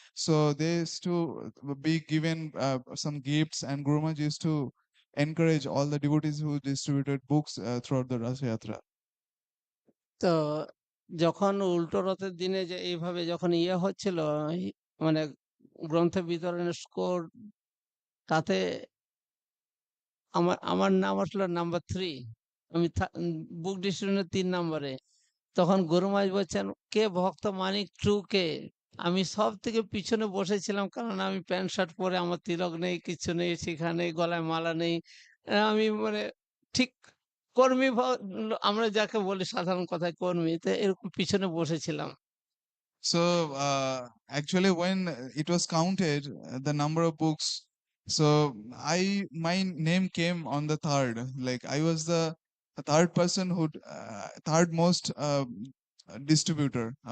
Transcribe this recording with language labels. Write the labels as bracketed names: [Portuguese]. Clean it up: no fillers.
[English] So they used to be given some gifts, and Guru Maharaj used to encourage all the devotees who distributed books throughout the Rath Yatra. [Bangla] তো যখন উল্টো রথের দিনে যে এইভাবে যখন হচ্ছিল, মানে গ্রন্থ বিতরণের স্কোর, তাতে আমার আমার নাম আসলো নাম্বার 3। আমি বুক ডিস্ট্রিবিউশনের 3 নম্বরে। তখন গুরুমাই বলছেন, কে ভক্ত মানিক ট্রু কে? আমি সব থেকে পিছনে বসেছিলাম, কারণ আমি প্যান্ট শার্ট পরে, আমার তিলক নেই, কিছু নেই, শিখা নেই, গলায় মালা নেই। আমি মানে ঠিক কর্মী আমরা যাকে বলি সাধারণ কথায় কর্মী, তো এরকম পিছনে বসেছিলাম। [English] So actually, when it was counted, the number of books, so my name came on the third. Like I was the third person who third most distributor.